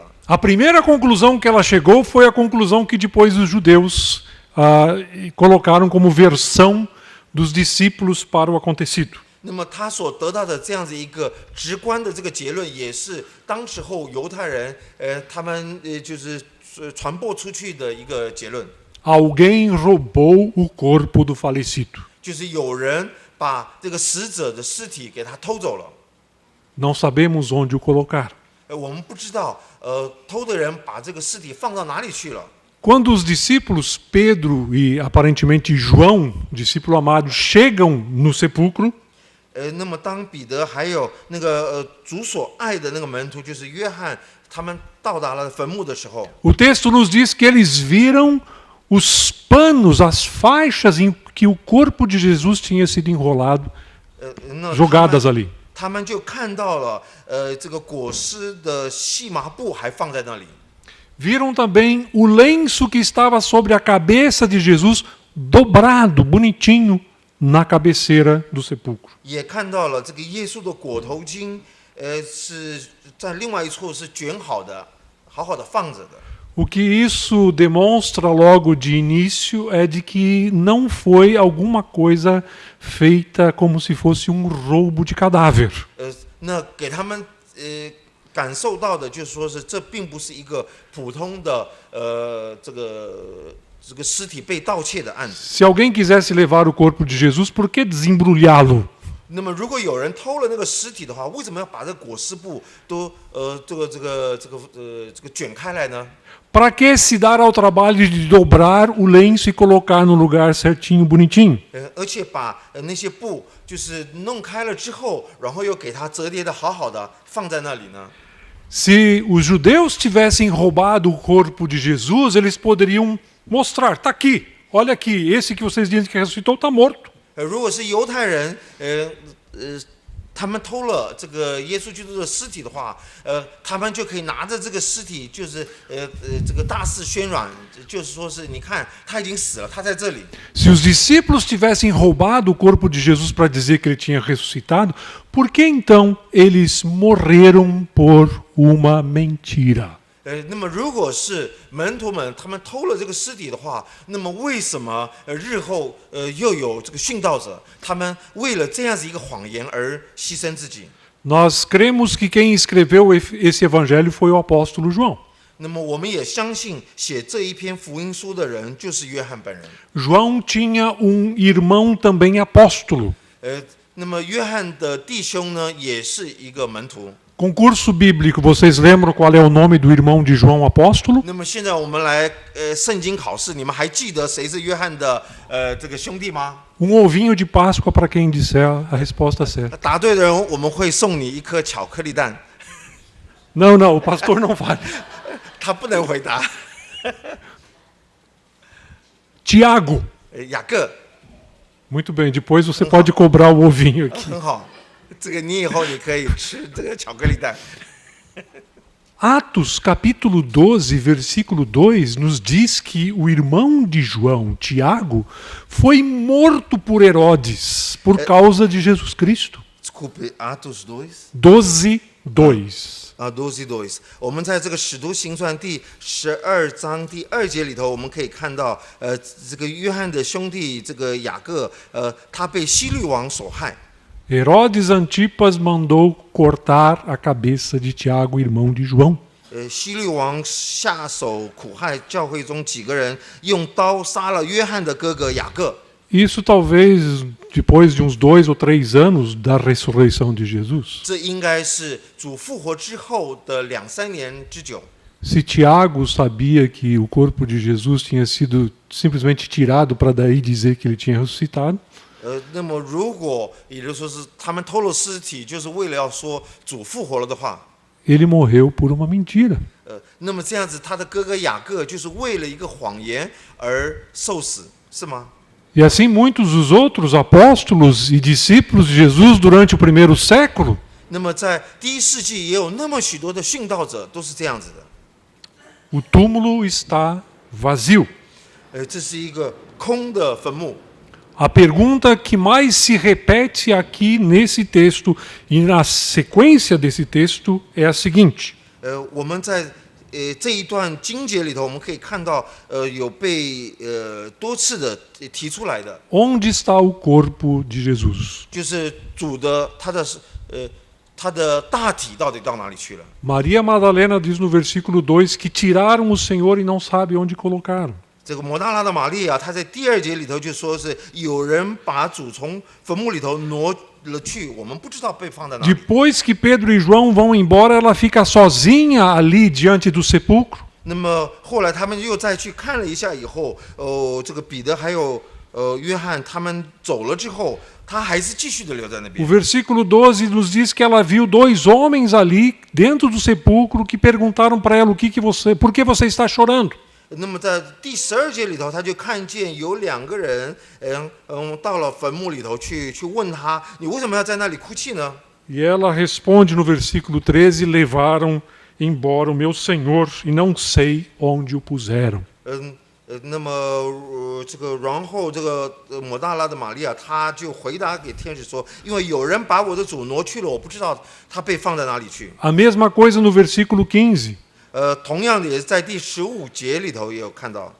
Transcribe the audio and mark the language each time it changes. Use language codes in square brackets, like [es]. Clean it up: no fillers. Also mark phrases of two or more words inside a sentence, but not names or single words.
[pt] A primeira conclusão que ela chegou foi a conclusão que depois os judeus colocaram como versão dos discípulos para o acontecido. [zh] 那么他所得到的这样子一个直观的这个结论，也是当时候犹太人他们就是传播出去的一个结论。 [pt] Alguém roubou o corpo do falecido. [zh] 就是有人把这个死者的尸体给他偷走了。 [pt] Não sabemos onde o colocar. [zh] 我们不知道偷的人把这个尸体放到哪里去了。 [pt] Quando os discípulos Pedro e aparentemente João, discípulo amado, chegam no sepulcro, [zh] 那么当彼得还有那个主所爱的那个门徒，就是约翰，他们到达了坟墓的时候， [pt] o texto nos diz que eles viram os panos, as faixas em que o corpo de Jesus tinha sido enrolado, [zh] 那 [pt] jogadas ali. [zh] 他们就看到了这个裹尸的细麻布还放在那里。 [pt] Viram também o lenço que estava sobre a cabeça de Jesus, dobrado, bonitinho, na cabeceira do sepulcro. [zh] 也看到了这个耶稣的裹头巾，是在另外一处是卷好的，好好的放着的。 [pt] O que isso demonstra logo de início é de que não foi alguma coisa feita como se fosse roubo de cadáver. [zh] 那给他们感受到的就是说是这并不是一个普通的这个尸体被盗窃的案子。 [pt] Se alguém quisesse levar o corpo de Jesus, por que desembrulhá-lo? [zh] 那么，如果有人偷了那个尸体的话，为什么要把这个裹尸布都这个卷开来呢？ [pt] Para que se dar ao trabalho de dobrar o lenço e colocar no lugar certinho, bonitinho? [zh] 而且把那些布就是弄开了之后，然后又给它折叠的好好的放在那里呢？ [pt] Se os judeus tivessem roubado o corpo de Jesus, eles poderiam mostrar, está aqui, olha aqui, esse que vocês dizem que ressuscitou está morto. [zh] 如果是犹太人，他们偷了这个耶稣基督的尸体的话，他们就可以拿着这个尸体，就是这个大肆宣传，就是说是你看他已经死了，他在这里。 [pt] Se os discípulos tivessem roubado o corpo de Jesus para dizer que ele tinha ressuscitado, por que então eles morreram por uma mentira? [zh] 那么如果是门徒们他们偷了这个尸体的话，那么为什么日后又有这个殉道者，他们为了这样子一个谎言而牺牲自己？ [pt] Nós cremos que quem escreveu esse evangelho foi o apóstolo João. [zh] 那么我们也相信写这一篇福音书的人就是约翰本人。 [pt] João tinha irmão também apóstolo. [zh] 那么约翰的弟兄呢，也是一个门徒。 [pt] Concurso bíblico, vocês lembram qual é o nome do irmão de João apóstolo? [zh] 那么现在我们来圣经考试，你们还记得谁是约翰的这个兄弟吗？ [pt] ovinho de Páscoa para quem disser a resposta certa. [zh] 答对的人，我们会送你一颗巧克力蛋。 [pt] Não, o pastor não faz. [zh] 他不能回答。 [pt] Tiago. [zh] 雅各。 [pt] Muito bem, depois você pode cobrar o ovinho aqui. [zh] 很好，这个你以后你可以吃这个巧克力蛋。 [pt] Atos, capítulo 12, versículo 2, nos diz que o irmão de João, Tiago, foi morto por Herodes por causa de Jesus Cristo. Desculpe, Atos 2 12, 2. [zh] 12:2，我们在这个使徒行传第12章第2节里头，我们可以看到，这个约翰的兄弟这个雅各，他被希律王所害。 [pt] Herodes Antipas mandou cortar a cabeça de Tiago, irmão de João. [zh] 希律王下手苦害教会中几个人，用刀杀了约翰的哥哥雅各。 [pt] Isso talvez depois de uns 2 ou 3 anos da ressurreição de Jesus. [zh] 这应该是主复活之后的2-3年之久。 [pt] Se Tiago sabia que o corpo de Jesus tinha sido simplesmente tirado para daí dizer que ele tinha ressuscitado, [zh] 那么如果也就是说是他们偷了尸体，就是为了要说主复活了的话， [pt] ele morreu por uma mentira. [zh] 那么这样子他的哥哥雅各就是为了一个谎言而受死，是吗？ [pt] E assim muitos dos outros apóstolos e discípulos de Jesus durante o primeiro século. [zh] 那么在第一世纪也有那么许多的殉道者都是这样子的。 [pt] O túmulo está vazio. [zh] 这是一个空的坟墓。 [pt] A pergunta que mais se repete aqui nesse texto e na sequência desse texto é a seguinte: [zh] 我们在这一段经节里头，我们可以看到有被多次的提出来的， [pt] onde está o corpo de Jesus? [zh] 就是主的他的大体到底到哪里去了？ [pt] Maria Madalena diz no versículo 2 que tiraram o Senhor e não sabe onde colocaram. [zh] 这个抹大拉的玛利亚，她在第2节里头就说是有人把主从坟墓里头挪了去，我们不知道被放在哪里。 [pt] Depois que Pedro e João vão embora, ela fica sozinha ali diante do sepulcro. [zh] 那么后来他们又再去看了一下以后，这个彼得还有约翰他们走了之后，他还是继续的留在那 [pt] O [zh] 边。 [pt] versículo 12 nos diz que ela viu 2 homens ali dentro do sepulcro que perguntaram para ela por que você está chorando? [zh] 那么在第12节里头，他就看见有2个人，到了坟墓里头去问他，你为什么要在那里哭泣呢？ [pt] E ela responde no versículo 13: levaram embora o meu Senhor e não sei onde o puseram. [zh] 那么这个然后这个抹大拉的玛利亚，她就回答给天使说，因为有人把我的主挪去了，我不知道他被放在哪里去。 [pt] A mesma coisa no versículo 15. [zh] 同样的也是在第15节里头也有看到，